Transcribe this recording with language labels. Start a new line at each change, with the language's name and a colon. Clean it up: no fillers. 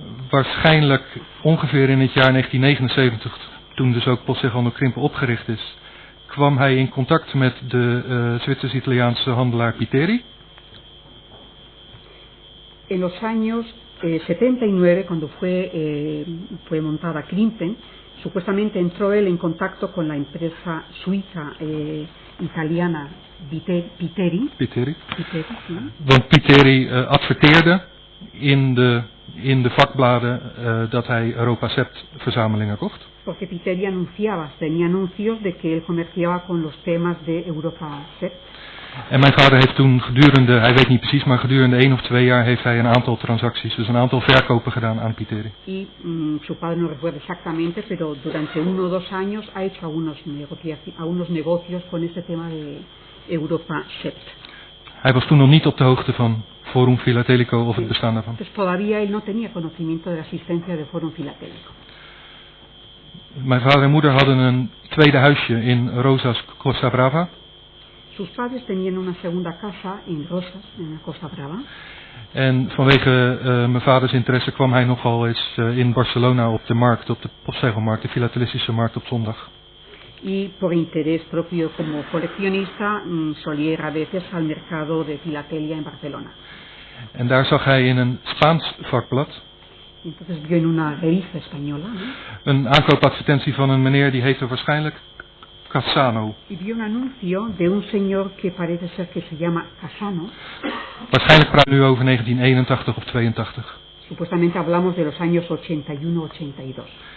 Dutch: Waarschijnlijk ongeveer in het jaar 1979, toen dus ook Postzeghandel Krimpen opgericht is, kwam hij in contact met de Zwitsers-Italiaanse handelaar Piteri.
Spanish: En los años 79, cuando fue montada Krimpen, supuestamente entró él en contacto con la empresa suiza italiana Piteri. Piteri. ¿Sí?
Dutch: Want Piteri adverteerde in de vakbladen dat hij Europacept verzamelingen kocht.
Spanish: Porque Piteri tenía anuncios de que él comerciaba con los temas de Europacept.
Dutch: En mijn vader heeft toen gedurende, hij weet niet precies, maar gedurende 1 of 2 jaar heeft hij een aantal transacties, dus een aantal verkopen gedaan aan Piteri.
Spanish: Y su padre no recuerda exactamente, pero durante 1 o 2 años ha hecho algunos negocios con este tema de Europa Sept.
Dutch: Hij was toen nog niet op de hoogte van Forum Filatelico of het bestaan daarvan.
Spanish: Pues todavía él no tenía conocimiento de la existencia de Forum Filatélico.
Dutch: Mijn vader en moeder hadden een tweede huisje in Rosas, Costa Brava.
Spanish: Sus padres tenían una segunda casa en Rosas, en la Costa Brava.
Dutch: En vanwege mijn vaders interesse kwam hij nogal eens in Barcelona op de markt, op de postzegelmarkt, de filatelistische markt op zondag.
Spanish: Y por interés propio como coleccionista solía ir a veces al mercado de filatelia en Barcelona.
Dutch: En daar zag hij in een Spaans vakblad
Spanish: Entonces vio en una revista española, ¿no?
Dutch: een aankoopadvertentie van een meneer die heette waarschijnlijk Cassano.
Spanish: Y vio un anuncio de un señor que parece ser que se llama Cassano.
Dutch: Waarschijnlijk praat nu over 1981 of 82.
Spanish: Supuestamente hablamos de los años 81-82.